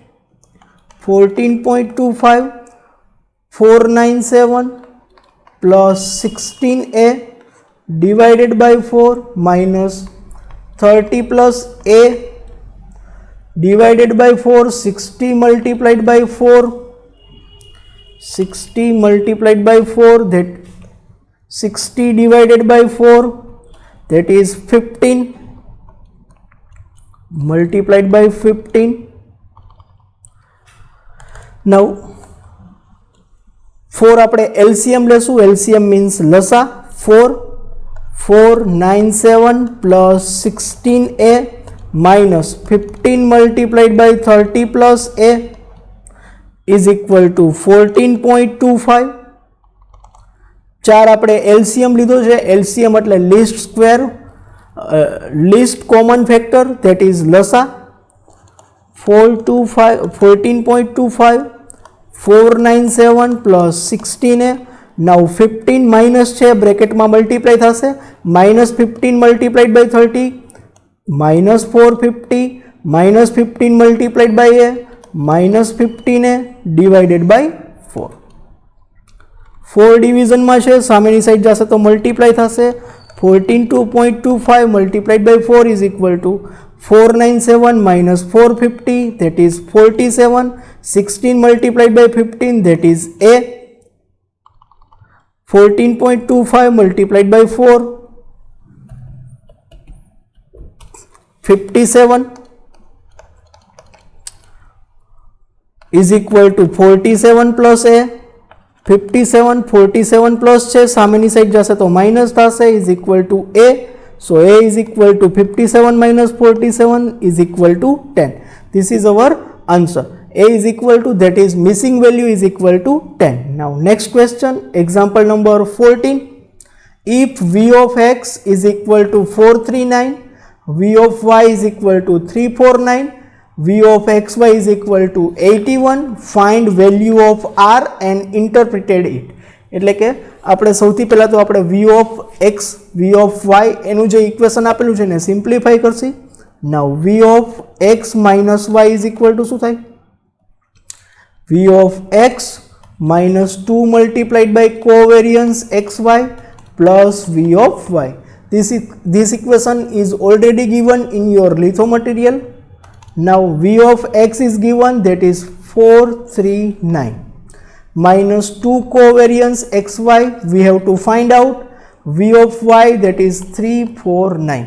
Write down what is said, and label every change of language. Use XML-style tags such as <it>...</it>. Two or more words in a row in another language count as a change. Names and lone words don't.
<en>14.25 497 plus 16a divided by 4 minus 30 plus a divided by 4, 60 multiplied by 4, 60 multiplied by 4, that 60 divided by 4, that is 15 multiplied by 15.</en> <gu>Now 4 આપણે LCM લેશું.</gu> <en>LCM means લસા. 497 plus 16a minus 15 multiplied by 30 plus a is equal to 14.25.</en> <gu>4 આપણે LCM લીધો છે. LCM એટલે</gu> <en>least square, least common factor, that is લસા. 14.25 497 plus 16a.</en> <gu>Now 15 minus છે, બ્રેકેટમાં મલ્ટીપ્લાય થશે.</gu> <en>minus 15 multiplied by 30 minus 450 minus 15 multiplied by a minus 15a divided by 4.</en> <gu>4 ડિવિઝનમાં છે, સામેની સાઈડ જશે તો મલ્ટીપ્લાય થશે.</gu> <en>14.25 multiplied by 4 is equal to 497 minus 450, that is 47. 16 multiplied by 15, that is a. 14.25 multiplied by 4, 57 is equal to 47 plus a.</en> <gu>47 plus છે, સામેની સાઈડ જશે તો માઇનસ થશે,</gu> <en>is equal to a. So a is equal to 57 minus 47 is equal to 10. This is our answer. A is equal to, that is missing value, is equal to 10. Now next question, example number 14. If v of x is equal to 439, v of y is equal to 349, v of xy is equal to 81, find value of r and interpreted it.</en> <gu>એટલે કે આપણે સૌથી પહેલા તો આપણે</gu> <en>v of x, v of y</en> <gu>એનું જે ઇક્વેશન આપેલું છે ને સિમ્પ્લિફાઈ કરશી.</gu> <en>નાઉ v of x minus y is equal to</en> <gu>શું થાય?</gu> <en>v of x minus 2 multiplied by covariance xy plus v of y. This equation is already given in your litho material. Now v of x is given, that is 439 minus 2 covariance xy, we have to find out v of y, that is 349.</en>